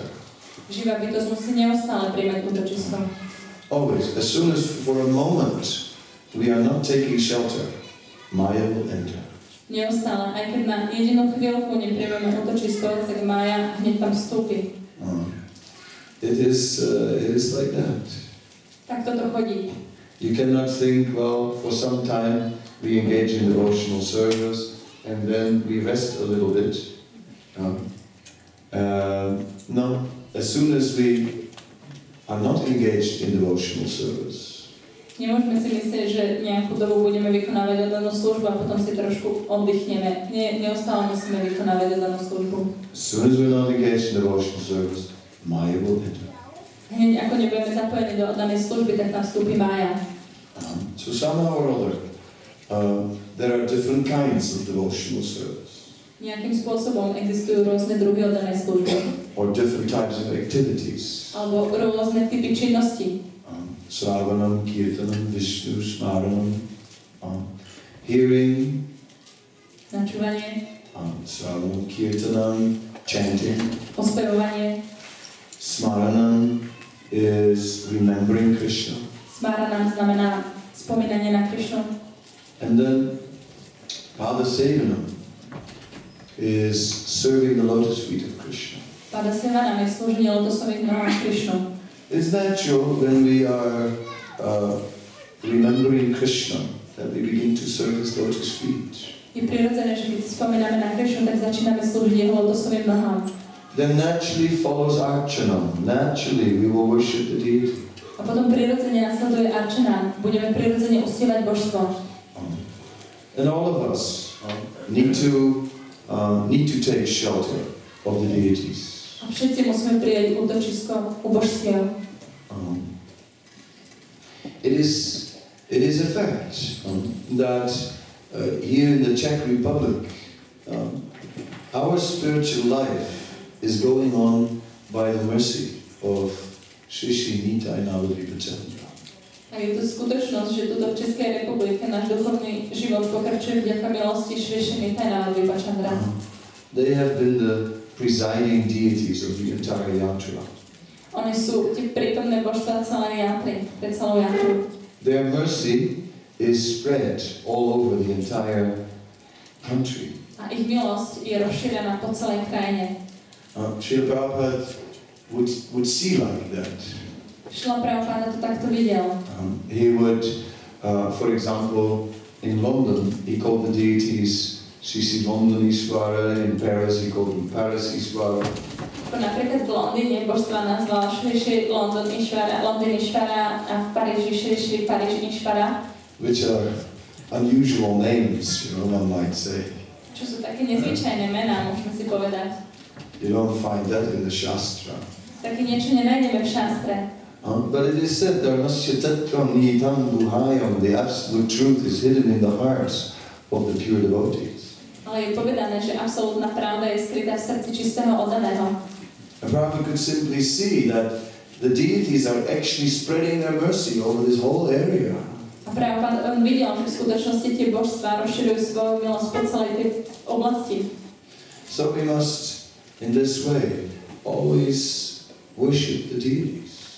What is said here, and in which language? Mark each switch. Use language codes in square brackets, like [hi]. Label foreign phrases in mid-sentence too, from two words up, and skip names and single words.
[sk] Živá bytosť musí neustále príjmať útočisko. [en] Always. As soon as for a moment we are not taking shelter, Maya will enter. [sk] Neustále, aj keď na jedinú chvíľku nepríjmeme útočisko, tak Mája hneď tam vstúpi. [en] It is like that. [sk] Tak toto chodí. [en] You cannot think, well, for some time we engage in devotional service and then we rest a little bit. No, as soon as we are not engaged in devotional service. [sk] Nemôžeme si myslieť, že nejakú dobu budeme vykonávať oddanú službu a potom si trošku oddychneme. Neustále musíme vykonávať oddanú službu. [en] As soon as we're not engaged in devotional service, Maya will enter. [sk] Hneď ako nebudeme zapojení do oddanej služby, tak tam vstúpi Mája. [en] So somehow or other, there are different kinds of devotional service. [sk] Nejakým spôsobom existujú rôzne druhy oddanej služby. [en] Or different types of activities. [sk] Alebo rôzne typy činnosti. [sa] Sravanam, kirtanam, Vishnu, smaranam, hearing, [sk] Načúvanie, [en] Kirtanam, chanting. [sk] Ospevovanie. [en] Smaranam is remembering Krishna. [sk] Smaranam znamená spomínanie na Krishnu. [en] And then Padasevanam is serving the lotus feet of Krishna. [sk] Padasevanam je slúženie lotosových nohám Krishnu. [en] It's natural when we are remembering Krishna that we begin to serve his lotus feet. [sk] Je prirodzené, že keď si spomíname na Krishnu, tak začíname slúžiť jeho lotosovým nohám. [en] Then naturally follows Archana. Naturally we will worship the deity. [sk] A potom prirodzene nasleduje Archana. Budeme prirodzene uctievať božstvo. [en] And all of us need to take shelter of the deities. [sk] A všetci musíme prijať útočisko u božstiev. [en] It is a fact that here in the Czech Republic, our spiritual life is going on by the mercy of Sri Nita and Navadvipachandra. [sk] A je to skutočnosť, že tuto v Českej republike náš duchovný život pokračuje vďaka milosti Sri Nita a Navadvipachandra. [en] They have been the presiding deities of the entire yatra. [sk] Oni sú tie prítomné božstva celej jatry, pre celú jatru. [en] Their mercy is spread all over the entire country. [sk] A ich milosť je rozšírená po celej krajine. [en] Srila Prabhupada would see like that. [sk] Srila Prabhupada to takto videl. [en] He would, for example, in London, he called the deities CC Madhya, in Paris he called them Paris Ishvara. [sk] Napríklad v Londýne božstva nazval Shri London Ishvara a v Paríži Shri Paríž Ishvara. [en] Which are unusual names, one might say. [sk] Čo sú také nezvyčajné mená, môžeme si povedať. [en] You don't find that in the Shastra. [sk] Také niečo nenájdeme v šastre. [en] But it is said, [sa] Dharmasya Tattvam Nihitam Guhayam, [en] the absolute truth is hidden in the hearts of the pure devotees. [sk] Ale je povedané, že absolútna pravda je skrytá v srdci čistého oddaného. [en] And Prabhupada could simply see that the deities are actually spreading their mercy over this whole area. [sk] A Prabhupada on videl, že v skutočnosti tie božstvá rozširujú svoju milosť po celej tej oblasti. [en] So we must, in this way, always worship the deities.